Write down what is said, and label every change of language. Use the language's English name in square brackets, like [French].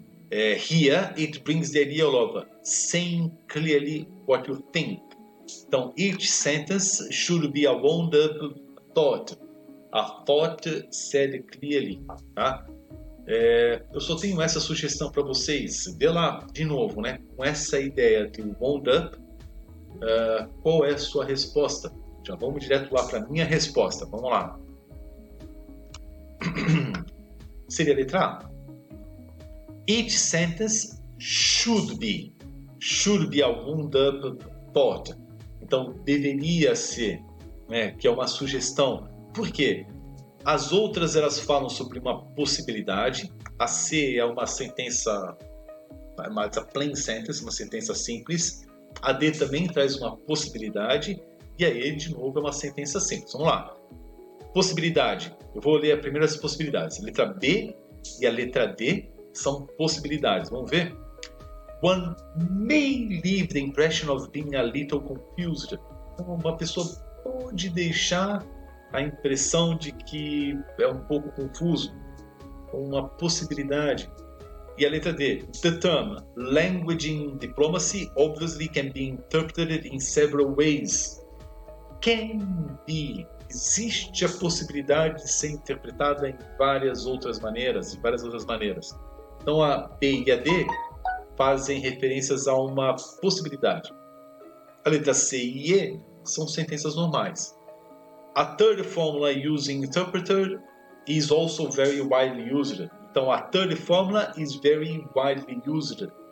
[English] Here, it brings the idea of saying clearly what you think. Então, each sentence should be a wound-up thought. A thought said clearly. Tá? [Portuguese] Eu só tenho essa sugestão para vocês. Vê lá, de novo, né? Com essa ideia de wound-up, qual é a sua resposta? Já vamos direto lá para a minha resposta. Vamos lá. Seria a letra A. [English] Each sentence should be a wound-up thought. [Portuguese] Então, deveria ser, né, que é uma sugestão. Por quê? As outras, elas falam sobre uma possibilidade. A C é uma sentença, uma plain sentence, uma sentença simples. A D também traz uma possibilidade. E a E, de novo, é uma sentença simples. Vamos lá. Possibilidade. Eu vou ler as primeiras possibilidades. A letra B e a letra D são possibilidades. Vamos ver? [English] One may leave the impression of being a little confused. [Portuguese] Então, uma pessoa pode deixar a impressão de que é um pouco confuso. Uma possibilidade. E a letra D. [English] The term language in diplomacy obviously can be interpreted in several ways. Can be. [Portuguese] Existe a possibilidade de ser interpretada em várias outras maneiras. Então, a B e a D fazem referências a uma possibilidade. A letra C e E são sentenças normais. [English] A third formula using interpreter is also very widely used. Então, a third formula is very widely used.